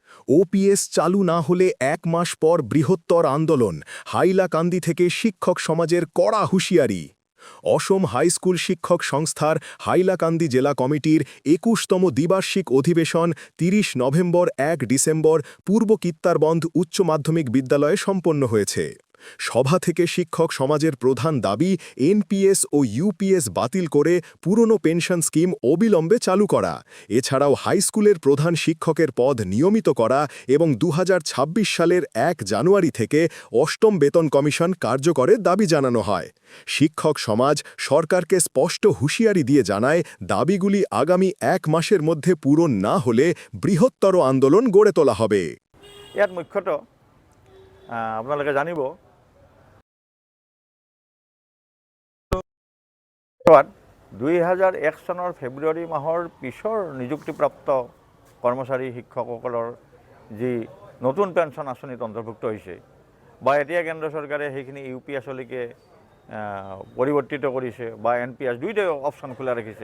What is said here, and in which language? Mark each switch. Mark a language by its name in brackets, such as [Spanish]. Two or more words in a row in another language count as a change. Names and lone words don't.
[Bangla] ওপিএস চালু না হলে ১ মাস পর বৃহত্তর আন্দোলন, হাইলাকান্দি থেকে শিক্ষক সমাজের কড়া হুঁশিয়ারি। অসম হাইস্কুল শিক্ষক সংস্থার হাইলাকান্দি জেলা কমিটির ২১তম দ্বিবার্ষিক অধিবেশন ৩০ নভেম্বর ১ ডিসেম্বর পূর্ব কিত্তারবন্ধ উচ্চ মাধ্যমিক বিদ্যালয়ে সম্পন্ন হয়েছে। সভা থেকে শিক্ষক সমাজের প্রধান দাবি এনপিএস ও ইউপিএস বাতিল করে পুরনো [English] pension scheme [Bangla] অবিলম্বে চালু করা, এছাড়াও হাইস্কুলের প্রধান শিক্ষকের পদ নিয়মিত করা এবং ২০২৬ সালের ১ জানুয়ারি থেকে অষ্টম বেতন কমিশন কার্যকরের দাবি জানানো হয়। শিক্ষক সমাজ সরকারকে স্পষ্ট হুঁশিয়ারি দিয়ে জানায়, দাবিগুলি আগামী ১ মাসের মধ্যে পূরণ না হলে বৃহত্তর আন্দোলন গড়ে তোলা হবে। [Assamese] ইয়াত মুখ্যতঃ আপোনালোকে জানিব ২০০১ চনৰ ফেব্ৰুৱাৰী মাহৰ পিছৰ নিযুক্তিপ্ৰাপ্ত কৰ্মচাৰী শিক্ষকসকলৰ যি নতুন পেঞ্চন আঁচনিত অন্তৰ্ভুক্ত হৈছে বা এতিয়া কেন্দ্ৰ চৰকাৰে সেইখিনি ইউপিএছলৈকে পৰিৱৰ্তিত কৰিছে বা এনপিএছ দুয়োটাই অপশ্যন খোলা ৰাখিছে।